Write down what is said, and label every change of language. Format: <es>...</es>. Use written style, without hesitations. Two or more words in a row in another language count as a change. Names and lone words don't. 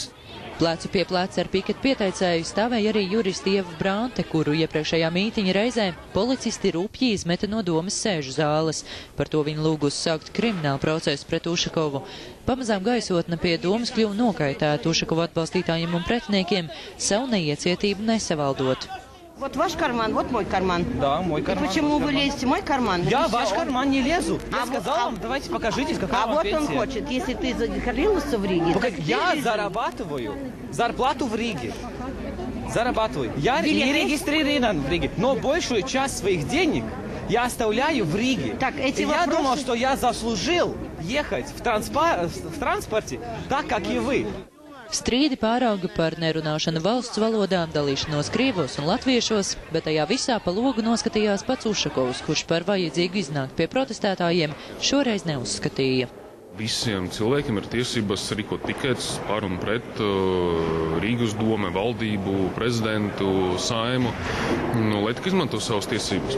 <lv>Plecu pie pleca ar piketu pieteicēju stāvēja arī juristi Ieva Brante, kuru iepriekšējā mītiņa reizē policisti rupji izmeta no domas sēžu zāles. Par to viņa lūgus sākt kriminālu procesu pret Ušakovu. Pamazām gaisotne pie domas kļuva nokaitēta Ušakova atbalstītājiem un pretiniekiem, savu neiecietību nesavaldot.</lv> <ru>Вот ваш карман, вот мой карман. Да, мой карман. И почему вы лезете в мой карман? Я в ваш карман не лезу. Я сказал вам, давайте покажитесь, какая вам пенсия. А вот он хочет, если ты закоррился в Риге. Я зарабатываю зарплату в Риге. Зарабатываю. Я не регистрирован в Риге, но большую часть своих денег я оставляю в Риге. Так, эти я думал, что я заслужил ехать в транспорте так, как и вы.</ru> <lv>Strīdi pārauga par nerunāšanu valsts valodā, dalīšanos krievos un latviešos, bet tajā visā pa logu noskatījās pats Ušakovs, kurš par vajadzīgu iznākt pie protestētājiem šoreiz neuzskatīja. Visiem cilvēkiem ir tiesības rīkot piketus par un pret Rīgas dome, valdību, prezidentu, Saimu, lai tik izmanto savas tiesības.</lv>